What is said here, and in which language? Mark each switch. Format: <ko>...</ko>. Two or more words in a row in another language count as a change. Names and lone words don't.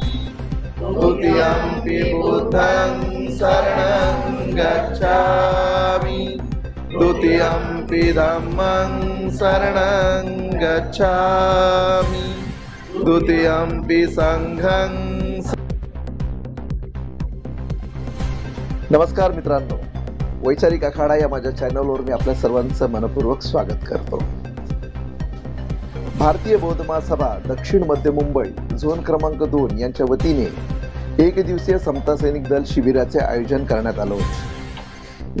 <pi>द्वितीयंपि बुद्धं शरणं गच्छामि द्वितीयंपि धम्मं शरणं गच्छामि द्वितीयंपि संघं.</pi> <mr>नमस्कार मित्रांनो, वैचारिक आखाडा या माझ्या चॅनलवर मी आपल्या सर्वांचं मनपूर्वक स्वागत करतो. भारतीय बौद्ध महासभा दक्षिण मध्य मुंबई झोन क्रमांक 2 यांच्या वतीने एक दिवसीय समता सैनिक दल शिबिराचे आयोजन करण्यात आलं होते.</mr>